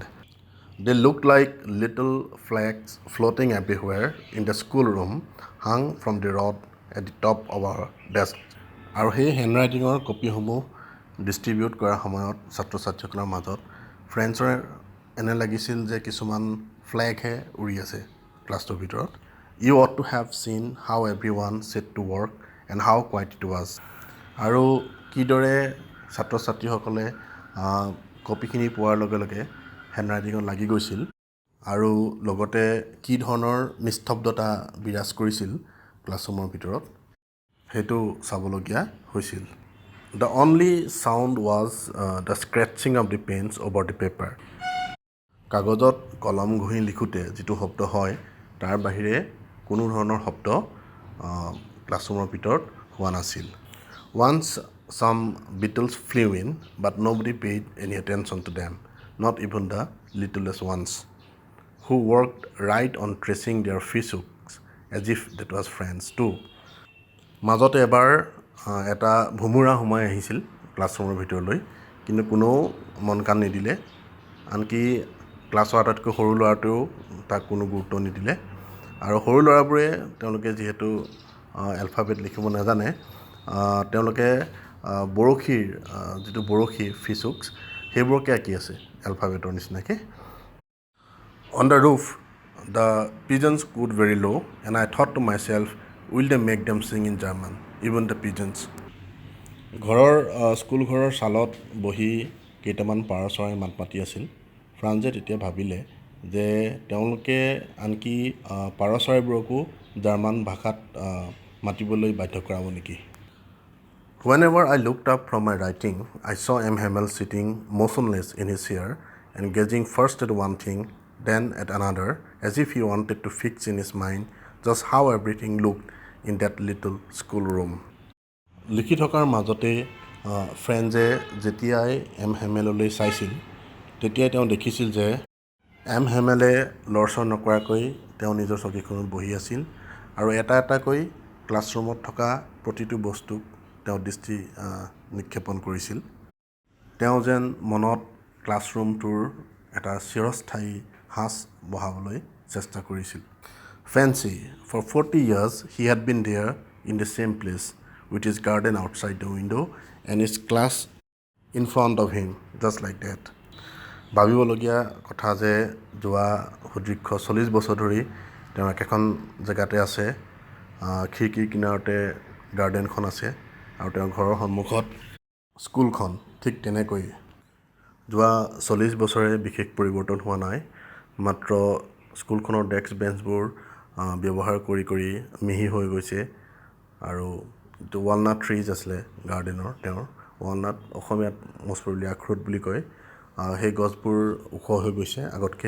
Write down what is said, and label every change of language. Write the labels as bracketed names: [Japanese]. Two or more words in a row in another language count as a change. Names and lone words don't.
[English] They looked like little flags floating everywhere in the schoolroom, hung from the rod at the top of our desk. [Assamese] আৰু সেই হেণ্ডৰাইটিঙৰ কপিসমূহ ডিষ্ট্ৰিবিউট কৰাৰ সময়ত ছাত্ৰ ছাত্ৰীসকলৰ মাজত ফ্ৰেঞ্চৰ এনে লাগিছিল যে কিছুমান ফ্লেগহে উৰি আছে ক্লাছটোৰ ভিতৰত। [English] You ought to have seen how everyone set to work and how quiet it was. [Assamese] আৰু কিদৰে ছাত্ৰ ছাত্ৰীসকলে কপিখিনি পোৱাৰ লগে লগে হেণ্ডৰাইটিঙত লাগি গৈছিল আৰু লগতে কি ধৰণৰ নিস্তব্ধতা বিৰাজ কৰিছিল ক্লাছৰুমৰ ভিতৰত সেইটো চাবলগীয়া হৈছিল। [English] The only sound was the scratching of the pens over the paper. [Assamese] কাগজত কলম ঘঁহি লিখোঁতে যিটো শব্দ হয় তাৰ বাহিৰে কোনো ধৰণৰ শব্দ ক্লাছৰুমৰ ভিতৰত হোৱা নাছিল। [English] Once some beetles flew in, but nobody paid any attention to them, not even the littlest ones, who worked right on tracing their fishhooks as if that was friends too. [Assamese] মাজতে এবাৰ এটা ভুমুৰা সোমাই আহিছিল ক্লাছৰুমৰ ভিতৰলৈ, কিন্তু কোনেও মন কাণ নিদিলে। আনকি ক্লাছৰ আটাইতকৈ সৰু ল'ৰাটোৱেও তাক কোনো গুৰুত্ব নিদিলে। আৰু সৰু ল'ৰাবোৰে তেওঁলোকে যিহেতু এলফাবেট লিখিব নাজানে, তেওঁলোকে বৰশীৰ যিটো বৰশী ফিছহুকছ সেইবোৰকে আঁকি আছে এলফাবেটৰ নিচিনাকৈ। [English] On the roof, the pigeons cooed very low, and I thought to myself, will they make them sing in German, even the pigeons? [Assamese] স্কুল ঘৰৰ ছালত বহি কেইটামান পাৰ চৰাই মাত মাতি আছিল। ফ্ৰান্সে তেতিয়া ভাবিলে যে তেওঁলোকে আনকি পাৰ চৰাইবোৰকো জাৰ্মান ভাষাত মাতিবলৈ বাধ্য কৰাব নেকি। [English] Whenever I looked up from my writing, I saw M. Hamel sitting motionless in his chair and gazing first at one thing, then at another, as if he wanted to fix in his mind just how everything looked in that little schoolroom. [Assamese] লিখি থকাৰ মাজতে ফ্ৰেন্সে যেতিয়াই এম হেমেললৈ চাইছিল তেতিয়াই তেওঁ দেখিছিল যে এম হেমেলে লৰচৰ নকৰাকৈ তেওঁ নিজৰ চকীখনত বহি আছিল আৰু এটা এটাকৈ ক্লাছৰুমত থকা প্ৰতিটো বস্তুক তেওঁ দৃষ্টি নিক্ষেপণ কৰিছিল। তেওঁ যেন মনত ক্লাছৰুমটোৰ এটা চিৰস্থায়ী সাঁচ বহাবলৈ চেষ্টা কৰিছিল। [English] Fancy, for 40 years he had been there in the same place, with his garden outside the window and his class in front of him, just like that. [Assamese] ভাবিবলগীয়া কথা যে যোৱা সুদীৰ্ঘ 40 বছৰ ধৰি তেওঁ একেখন জেগাতে আছে, খিৰিকীৰ কিনাৰতে গাৰ্ডেনখন আছে আৰু তেওঁৰ ঘৰৰ সন্মুখত স্কুলখন। ঠিক তেনেকৈ যোৱা 40 বছৰে বিশেষ পৰিৱৰ্তন হোৱা নাই, মাত্ৰ স্কুলখনৰ ডেস্ক বেঞ্চবোৰ ব্যৱহাৰ কৰি কৰি মিহি হৈ গৈছে আৰু যিটো [English] walnut trees [Assamese] আছিলে গাৰ্ডেনৰ, তেওঁৰ ৱালনাট অসমীয়াত মচুৰলি আখৰোট বুলি কয়, সেই গছবোৰ ওখ হৈ গৈছে আগতকৈ।